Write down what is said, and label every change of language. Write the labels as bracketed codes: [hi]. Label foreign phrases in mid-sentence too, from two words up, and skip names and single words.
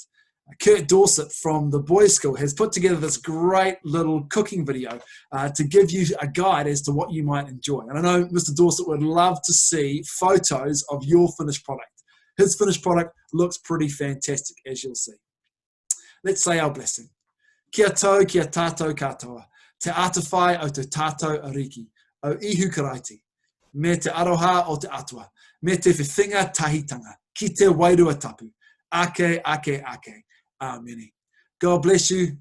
[en] Kurt Dorset from the boys' school has put together this great little cooking video to give you a guide as to what you might enjoy. And I know Mr. Dorset would love to see photos of your finished product. His finished product looks pretty fantastic, as you'll see. Let's say our blessing. [mi] Kia tau, kia tātou katoa, te atawhai o te tātou ariki, o ihu karaiti, me te aroha o te atua, me te whiwhinga tahitanga, ki te wairua tapu, ake, ake, ake, ameni. [en] God bless you.